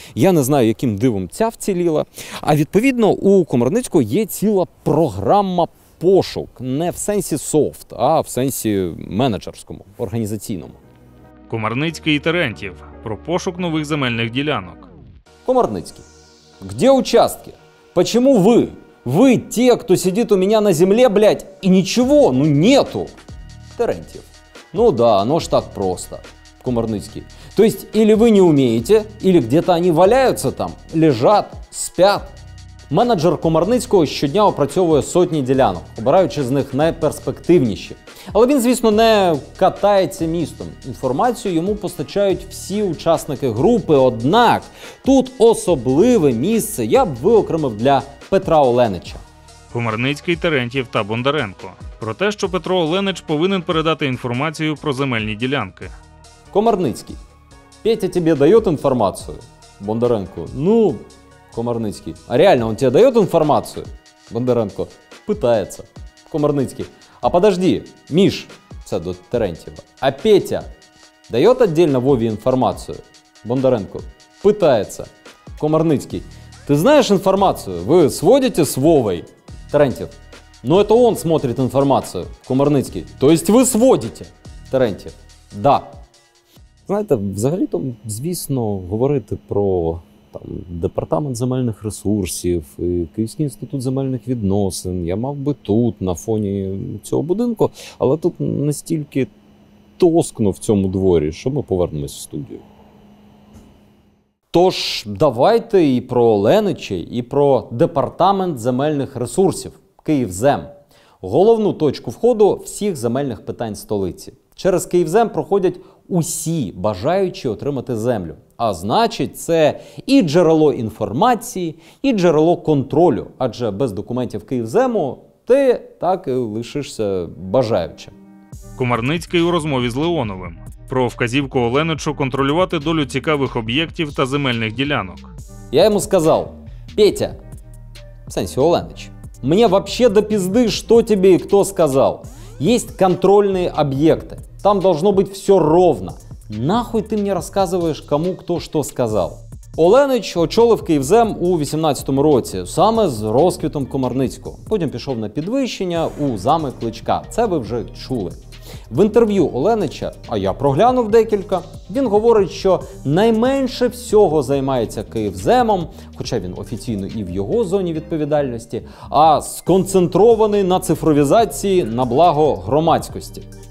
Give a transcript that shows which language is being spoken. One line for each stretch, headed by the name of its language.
Ukrainian: Я не знаю, яким дивом ця вціліла. А відповідно у Комарницького є ціла програма пошук. Не в сенсі софт, а в сенсі менеджерському, організаційному. Комарницький і Терентьєв про пошук нових земельних ділянок.
Russian: Комарницький. Где участки? Почему вы? Вы те, кто сидит у меня на земле, блядь, и ничего, ну нету. Терентьєв. Ну да, оно ж так просто. Комарницький. То есть, или вы не умеете, или где-то они валяются там, лежат, спят.
Ukrainian: Менеджер Комарницького щодня опрацьовує сотні ділянок, обираючи з них найперспективніші. Але він, звісно, не катається містом. Інформацію йому постачають всі учасники групи, однак тут особливе місце я б виокремив для Петра Оленича. Комарницький, Терентьєв та Бондаренко. Про те, що Петро Оленич повинен передати інформацію про земельні ділянки.
Russian: Комарницкий. Петя тебе дает информацию? Бондаренко. Ну, Комарницкий. А реально он тебе дает информацию? Бондаренко. Пытается. Комарницкий. А подожди, Миш,
Ukrainian: це до Терентьєва.
Russian: А Петя дает отдельно Вове информацию? Бондаренко. Пытается. Комарницкий. Ты знаешь информацию? Вы сводите с Вовой? Терентьев. Но это он смотрит информацию. Комарницький. То есть ви сводите? Терентьєв. Да.
Ukrainian: Знаєте, взагалі-то, звісно, говорити про там, Департамент земельних ресурсів, і Київський інститут земельних відносин я мав би тут, на фоні цього будинку, але тут настільки тоскно в цьому дворі, що ми повернемось в студію. Тож, давайте і про Оленичей, і про Департамент земельних ресурсів, Київзем. Головну точку входу всіх земельних питань столиці. Через Київзем проходять усі бажаючі отримати землю. А значить, це і джерело інформації, і джерело контролю. Адже без документів Київзему ти так і лишишся бажаючим. Комарницький у розмові з Леоновим про вказівку Оленичу контролювати долю цікавих об'єктів та земельних ділянок.
Russian: Я ему сказал: Петя,
Ukrainian: в сенсі Оленич,
Russian: мне вообще до пизды, что тебе и кто сказал. Есть контрольные объекты. Там должно быть все ровно. Нахуй ты мне рассказываешь, кому кто что сказал?
Ukrainian: Оленич очолив Київзем у 18-му році, саме з розквітом Комарницького. Потім пішов на підвищення у зами Кличка. Це ви вже чули. В інтерв'ю Оленича, а я проглянув декілька, він говорить, що найменше всього займається Київземом, хоча він офіційно і в його зоні відповідальності, а сконцентрований на цифровізації на благо громадськості.